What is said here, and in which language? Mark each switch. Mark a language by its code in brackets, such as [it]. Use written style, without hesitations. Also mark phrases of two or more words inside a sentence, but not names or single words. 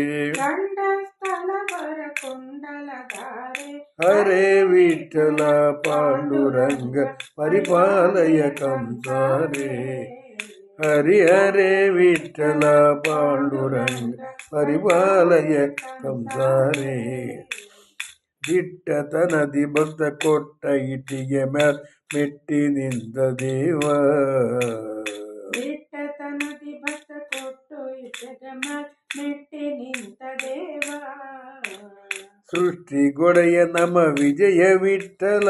[sa] గండస్థలవర కుండలధారే. హరే విఠల పాండురంగ పరిపాలయ కంసారే. హరి హరే విఠల పాండురంగ పరిపాలయ కంసారే. [kn] ದಿಟ್ಟತನದಿ ಭಕ್ತ ಕೊಟ್ಟ ಇಟ್ಟಿಗೆ ಮ್ಯಾಲ್ ಮೆಟ್ಟಿ ನಿಂತ ದೇವ. ದಿಟ್ಟತನದಿ ಭಕ್ತ ಕೊಟ್ಟು ಇಟ್ಟಿಗೆ ಮ್ಯಾಲ್ ಮೆಟ್ಟಿ ನಿಂತ ದೇವ. ಸೃಷ್ಟಿ ಗೊಡೆಯ ನಮ ವಿಜಯ ವಿಠಲ.